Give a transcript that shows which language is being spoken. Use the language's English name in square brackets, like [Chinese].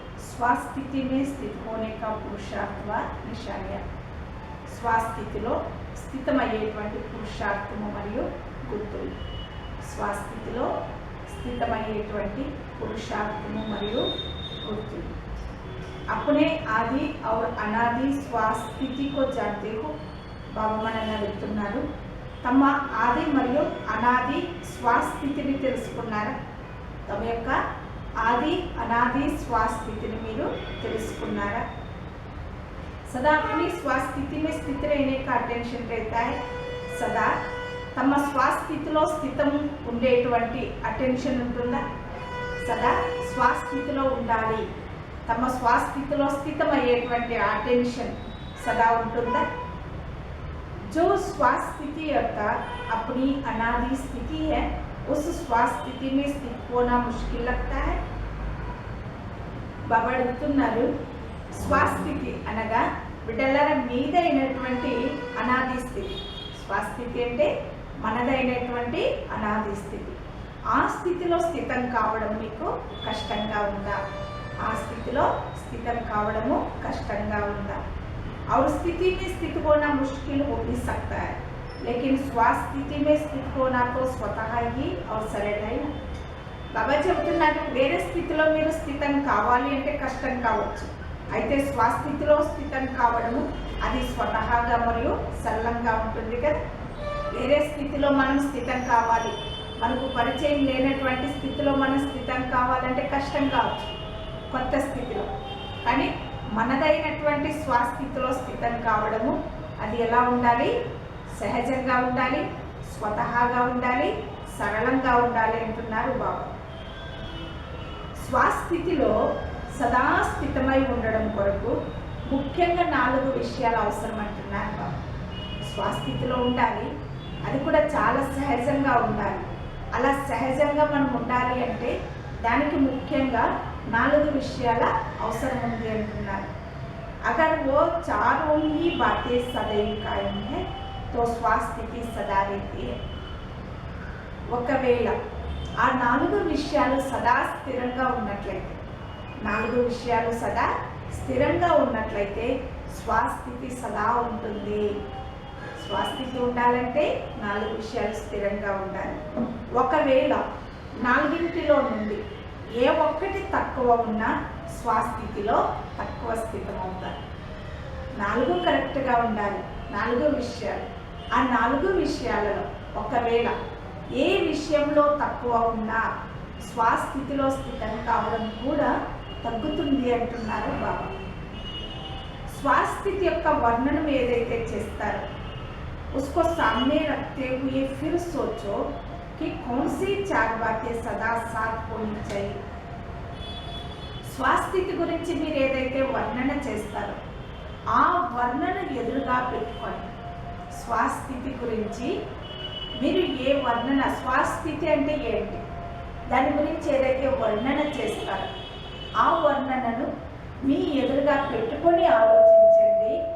[Hindi] స్వస్థితి में स्थित होने का पुरुषार्थ व निशानियाँ। [Telugu] స్వస్థితిలో స్థితమయ్యేటువంటి పురుషార్థము మరియు గుర్తులు। స్వస్థితిలో స్థితమయ్యేటువంటి పురుషార్థము మరియు గుర్తులు। [Hindi] अपने आदि और अनादि స్వస్థితి को जानते हो। [Telugu] బాబా మనల్ని అడుగుతున్నారు, తమ ఆది మరియు అనాది స్వస్థితిని తెలుసుకున్నారా? తమ యొక్క ఆది అనాది స్వస్థితిని మీరు తెలుసుకున్నారా? [Hindi] सदा अपनी స్వస్థితి में स्थित रहने का अटेंशन रहता है। [Telugu] सदा తమ స్వస్థితిలో స్థితం ఉండేటువంటి అటెన్షన్ ఉంటుందా? సదా స్వస్థితిలో ఉండాలి, తమ స్వస్థితిలో స్థితమయ్యేటువంటి అటెన్షన్ సదా ఉంటుందా? [Hindi] जो स्वस्थिति अर्थात अपनी अनादि स्थिति है, उस स्वस्थिति में स्थित होना मुश्किल लगता है। [Telugu] బాబా అడుగుతున్నారు, స్వస్థితి అనగా బిడ్డలార మీదైనటువంటి అనాది స్థితి। స్వస్థితి అంటే మనదైనటువంటి అనాది స్థితి। ఆ స్థితిలో స్థితం కావడం మీకు కష్టంగా ఉందా? ఆ స్థితిలో స్థితం కావడము కష్టంగా ఉందా? [Hindi] और स्थिति में स्थित होना मुश्किल हो भी सकता है, लेकिन स्वस्थिति में स्थित होना तो स्वतः ही और सरल है। [Telugu] బాబా చెబుతున్నారు, వేరే స్థితిలో మీరు స్థితం కావాలి అంటే కష్టం కావచ్చు, అయితే స్వస్థితిలో స్థితం కావడము అది స్వతహాగా మరియు సరళంగా ఉంటుంది కదా। వేరే స్థితిలో మనం స్థితం కావాలి, మనకు పరిచయం లేనటువంటి స్థితిలో మనం స్థితం కావాలంటే కష్టం కావచ్చు కొత్త స్థితిలో, కానీ మనదైనటువంటి స్వస్థితిలో స్థితం కావడము అది ఎలా ఉండాలి? సహజంగా ఉండాలి, స్వతహాగా ఉండాలి, సరళంగా ఉండాలి అంటున్నారు బాబా। స్వస్థితిలో సదా స్థితమై ఉండడం కొరకు ముఖ్యంగా 4 విషయాలు అవసరం అంటున్నారు బాబా। స్వస్థితిలో ఉండాలి, అది కూడా చాలా సహజంగా ఉండాలి। అలా సహజంగా మనం ఉండాలి అంటే దానికి ముఖ్యంగా 4 విషయాల అవసరం ఉంది అంటున్నారు। [Hindi] अगर वो चारों ही बातें सदैव कायम है तो స్వస్థితి సదా रहती है। [Telugu] ఒకవేళ ఆ 4 విషయాలు సదా స్థిరంగా ఉన్నట్లయితే, 4 విషయాలు సదా స్థిరంగా ఉన్నట్లయితే స్వస్థితి సదా ఉంటుంది। స్వస్థితి ఉండాలంటే 4 విషయాలు స్థిరంగా ఉండాలి। ఒకవేళ 4ంటిలో నుండి ఏ ఒక్కటి తక్కువ ఉన్నా స్వస్థితిలో తక్కువ స్థితం అవుతారు। 4 కరెక్ట్గా ఉండాలి, 4 విషయాలు। ఆ 4 విషయాలలో ఒకవేళ ఏ విషయంలో తక్కువ ఉన్నా స్వస్థితిలో స్థితం కావడం కూడా తగ్గుతుంది అంటున్నారు బాబా। స్వస్థితి యొక్క వర్ణనం ఏదైతే చేస్తారో [Hindi] उसको सामने रखते हुए फिर सोचो कि कौन सी 4 बातें सदा साथ होनी चाहिए। [Telugu] స్వస్థితి గురించి మీరు ఏదైతే వర్ణన చేస్తారో ఆ వర్ణన ఎదురుగా పెట్టుకోండి। స్వస్థితి గురించి మీరు ఏ వర్ణన, స్వస్థితి అంటే ఏంటి, దాని గురించి ఏదైతే వర్ణన చేస్తారో ఆ వర్ణనను మీ ఎదురుగా పెట్టుకొని ఆలోచించండి।